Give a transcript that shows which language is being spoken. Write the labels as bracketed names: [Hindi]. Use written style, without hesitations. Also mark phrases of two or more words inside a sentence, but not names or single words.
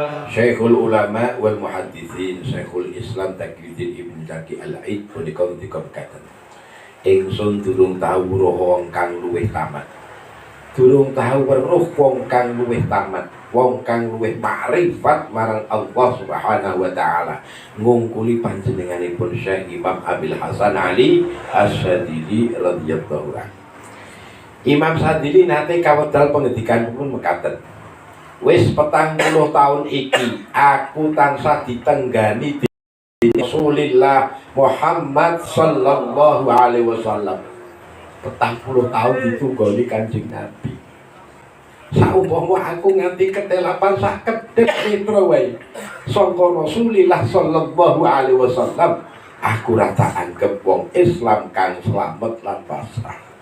[Arabic] شيخ العلماء والمحدثين [Javanese] Syekhul Islam Taqiyuddin Ibn Zaki Al-Aid punika ngendika mekaten, ingsun durung tau weruh wong kang luwih tamat, durung tau weruh wong kang luwih tamat, wong kang luwih makrifat marang Allah [Arabic] سبحانه وتعالى [Javanese] ngungkuli panjenenganipun Syekh Imam Abil Hasan Ali As-Sadili [Arabic] رضي الله عنه. [Javanese] Imam Sadili nate kawedal pengendikanipun mekaten, wis 40 tahun iki aku tansah ditenggani di Rasulillah Muhammad [Arabic] صلى الله عليه وسلم. [Javanese] 40 tahun ditunggoni Kanjeng Nabi. Saumpama aku nganti ketelapan sak kedhep netra wae sangka Rasulillah [Arabic] صلى الله عليه وسلم, [Javanese] aku ra tak anggap wong Islam kang slamet lan pasrah.